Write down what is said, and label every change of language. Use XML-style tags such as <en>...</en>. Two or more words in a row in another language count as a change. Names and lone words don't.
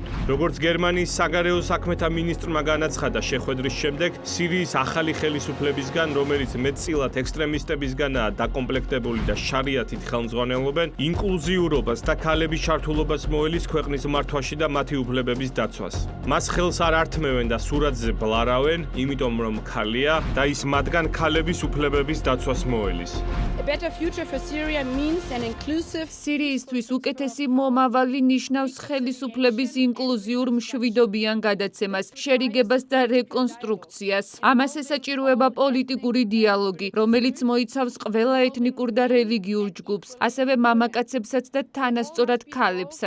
<ka>როგორც გერმანიის საგარეო საქმეთა მინისტრმა განაცხადა შეხვედრის შემდეგ, სირიის ახალი ხელისუფლებისგან, რომელიც მეტწილად ექსტრემისტებისგანაა დაკომპლექტებული და შარიათით ხელმძღვანელობენ, ინკლუზიურობას და ქალების ჩართულობას მოელის ქვეყნის მართვაში და მათი უფლებების დაცვას. მას ხელს არ ართმევენ და სურათზე ბლარავენ, იმიტომ რომ ქალია და ის მათგან ქალების უფლებების დაცვას მოელის.</ka> <en>A better future for Syria means an inclusive</en> <ka>სირიისთვის უკეთესი მომავალი ნიშნავს ხელისუფლების ინკლუზიურ მშვიდობიან გადაცემას, შერიგებას და რეკონსტრუქციას. ამას ესაჭიროება პოლიტიკური დიალოგი, რომელიც მოიცავს ყველა ეთნიკურ და რელიგიურ ჯგუფს, ასევე მამაკაცებსაც და თანასწორად ქალებსაც.</ka>